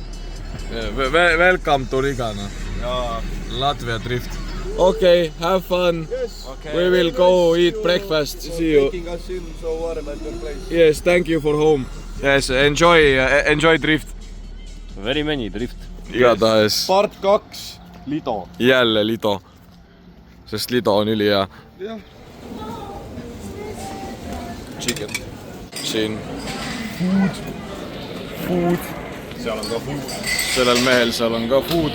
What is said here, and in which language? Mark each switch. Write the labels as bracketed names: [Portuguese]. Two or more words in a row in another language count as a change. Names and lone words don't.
[English] Welcome to Riga, no. Yeah. Latvia drift. Okay, have fun. Yes. Okay. We will go eat breakfast. See you. Taking us in so warm at your place. Yes, thank you for home. Yes, enjoy drift. Very many drift. [Estonian] Igatahes. [English] Part 2, Lido. [Estonian] Jälle Lido. Sest Lido on ülihea. Jah. Chicken. Siin. Food. Seal on ka food. Sellel mehel seal on ka food.